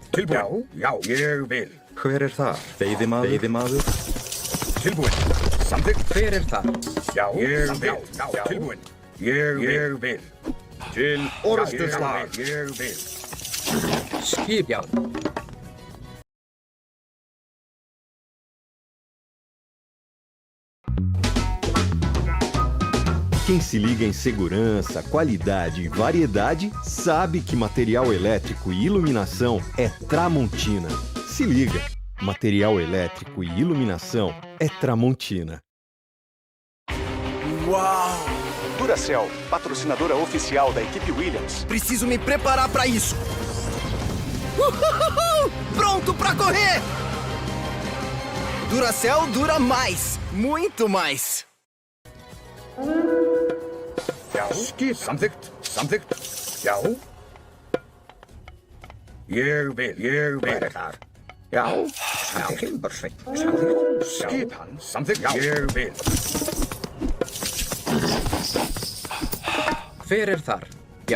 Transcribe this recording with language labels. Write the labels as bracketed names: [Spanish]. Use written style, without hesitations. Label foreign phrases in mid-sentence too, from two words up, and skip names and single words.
[Icelandic] Tilbúin. Já. Ég vil. Hver er þar? Veiðimaður. Tilbúin. Samþykkt. Hver er þar? Já, ég vil. Já, tilbúin. Ég vil. Til orrustuslag. Ég vil. Skip, já. [Portuguese] Quem se liga em segurança, qualidade e variedade sabe que material elétrico e iluminação é Tramontina. Se liga, material elétrico e iluminação é Tramontina. Uau! Duracell, patrocinadora oficial da equipe Williams. Preciso me preparar para isso. Pronto para correr! Duracell dura mais, muito mais. [Icelandic] Já, skip. Samþykkt. Samþykkt. Já. Ég vil. Hver er þar? Já, Timbersveit. Samþykkt. Skipan. Samþykkt. Já. Ég vil. Hver er þar? Já.